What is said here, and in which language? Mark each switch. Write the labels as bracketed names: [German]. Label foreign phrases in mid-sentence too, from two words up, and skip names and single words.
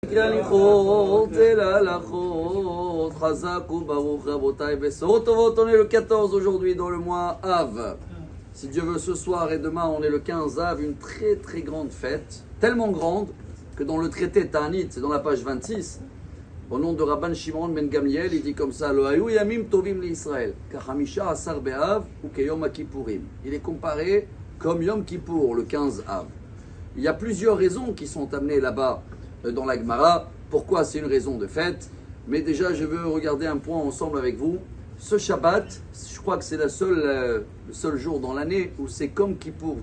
[French] On est le 14 aujourd'hui dans le mois Av. Si Dieu veut, ce soir et demain, on est le 15 Av, une très très grande fête, tellement grande que dans le traité Ta'anit, c'est dans la page 26, au nom de Rabban Shimon ben Gamliel, il dit comme ça: [Hebrew] לא היו ימים טובים לישראל כחמשה עשר באב וכיום הכפורים. [French] Il est comparé comme Yom Kippour, le 15 Av. Il y a plusieurs raisons qui sont amenées là-bas dans la Gemara. Pourquoi c'est une raison de fête? Mais déjà, je veux regarder un point ensemble avec vous. Ce Shabbat, je crois que c'est le seul jour dans l'année où c'est comme Kippour.